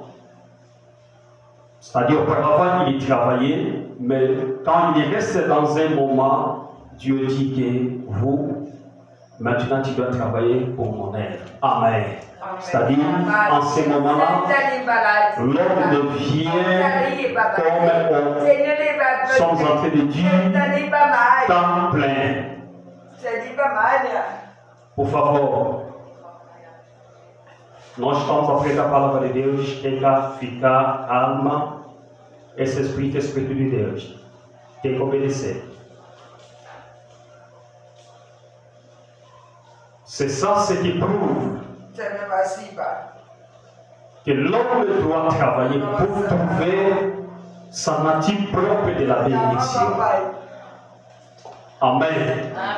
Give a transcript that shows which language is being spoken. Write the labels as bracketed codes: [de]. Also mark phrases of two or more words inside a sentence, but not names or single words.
[fr] C'est-à-dire, auparavant, il travaillait, mais quand il reste dans un moment, Dieu dit que vous, maintenant, tu dois travailler pour mon aide. Amen. C'est-à-dire, en ce moment-là, l'homme devient comme nous sommes en train de dire temps plein. [pt] Por favor, nós estamos a pregar a palavra de Deus, tem que ficar calma. Esse Espírito é o Espírito de Deus. Tem que obedecer. [fr] C'est ça ce qui prouve que l'homme doit travailler pour trouver sa nature propre de la bénédiction. Amen.